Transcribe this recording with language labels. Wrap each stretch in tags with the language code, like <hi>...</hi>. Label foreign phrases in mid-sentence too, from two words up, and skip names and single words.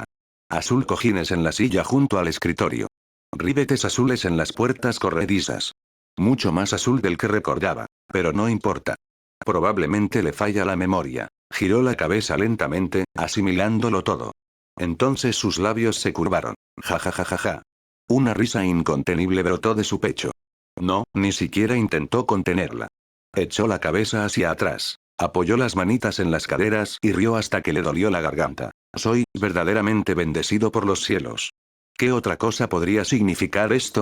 <es>Azul cojines en la silla junto al escritorio. Ribetes azules en las puertas corredizas. Mucho más azul del que recordaba. Pero no importa. Probablemente le falla la memoria. Giró la cabeza lentamente, asimilándolo todo. Entonces sus labios se curvaron. Ja ja ja ja ja. Una risa incontenible brotó de su pecho. No, ni siquiera intentó contenerla. Echó la cabeza hacia atrás. Apoyó las manitas en las caderas y rió hasta que le dolió la garganta. Soy verdaderamente bendecido por los cielos. ¿Qué otra cosa podría significar esto?</es>